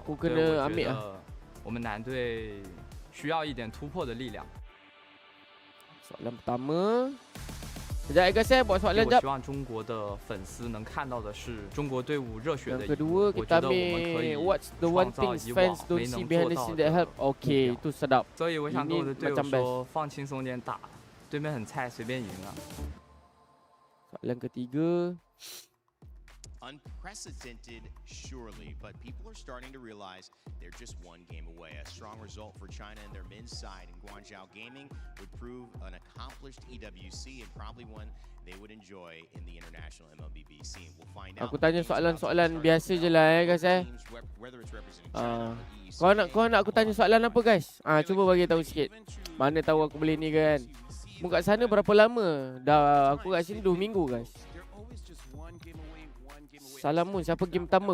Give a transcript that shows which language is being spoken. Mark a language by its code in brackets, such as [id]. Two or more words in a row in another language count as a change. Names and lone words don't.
[zh] 所以我觉得我们男队需要一点突破的力量。 [ms] Soalan pertama. Sekejap guys, saya buat soalan [zh] 我希望中国的粉丝能看到的是中国队伍热血的一面。 [ms] Kedua, kita ambil [en] what's the one thing fans don't see behind the scene that help. [ms] Okay, itu sedap. [zh] 所以我想跟我的队友说，放轻松点打，对面很菜，随便赢啊。 [ms] Soalan ketiga. [en] Unprecedented, surely, but people are starting to realize they're just one game away. A strong result for China and their men's side in Guangzhou Gaming would prove an accomplished EWC and probably one they would enjoy in the international MLBB scene. We'll find out. [ms] Aku tanya soalan-soalan biasa je lah guys Kau nak aku tanya soalan apa guys? Cuba bagi tahu sikit. Mana tahu aku boleh ni kan. Mu kat sana berapa lama? Dah aku kat sini 2 minggu guys. Salamun, siapa game pertama?